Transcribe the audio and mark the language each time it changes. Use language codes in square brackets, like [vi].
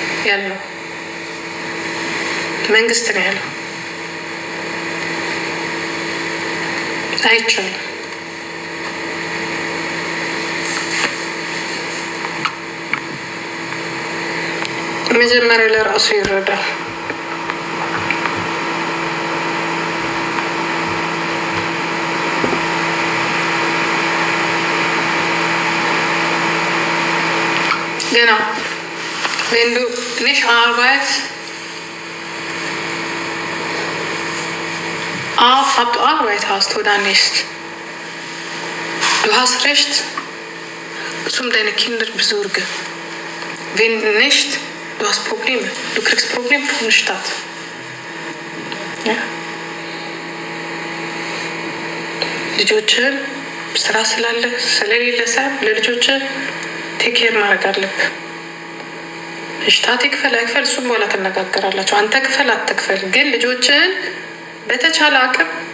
[am] ያለው መንግስት ነው ያለው። አይቻልም። መጀመሪያ ለራሱ ይረዳል። [de] Genau. Wenn du nicht arbeitest, Ab du Arbeit hast oder nicht. Du hast Recht, um deine Kinder besorgen. Wenn nicht, du hast Probleme. Du kriegst Probleme von der Stadt. Ja? [am] ልጆችን ስራ ስላለ ስለሌለ ሳይሆን ለልጆችን ቴኬር ማድረግ አለብህ። እሽታት ይክፈል አይክፈል እሱም በኋላ ትነጋገራላችሁ። አንተ ክፈል አትክፈል፣ ግን ልጆችን በተቻለ አቅም